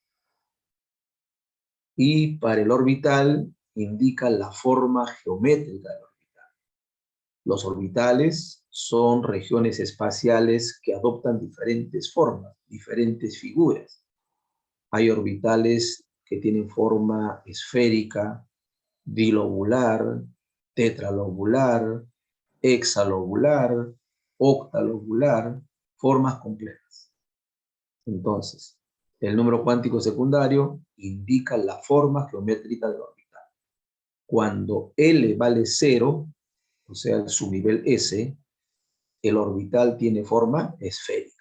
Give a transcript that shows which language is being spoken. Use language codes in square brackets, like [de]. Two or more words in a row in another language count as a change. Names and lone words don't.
[es] Y para el orbital indica la forma geométrica del orbital. Los orbitales son regiones espaciales que adoptan diferentes formas, diferentes figuras. Hay orbitales que tienen forma esférica, bilobular, tetralobular, hexalobular, octalobular, formas complejas. Entonces, el número cuántico secundario indica la forma geométrica del orbital. Cuando L vale 0, o sea, el subnivel S, el orbital tiene forma esférica.